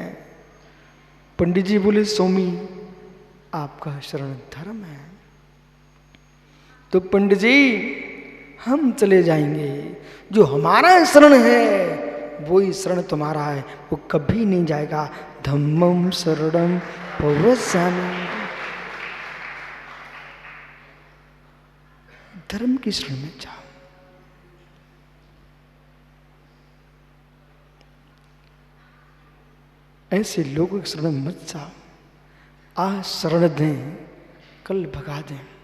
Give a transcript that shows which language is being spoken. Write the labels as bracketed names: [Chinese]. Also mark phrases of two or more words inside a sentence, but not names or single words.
[Hindi] पंडित जी बोले, स्वामी आपका शरण धर्म है। तो पंडित जी हम चले जाएंगे, जो हमारा शरण है वही शरण तुम्हारा है, वो कभी नहीं जाएगा। [Pali] धम्मम शरणम पवस्यामि, [Hindi] धर्म की शरण में जाओ। ऐसे लोगों की शरण में मत जाओ। आज शरण दें, कल भगा दें।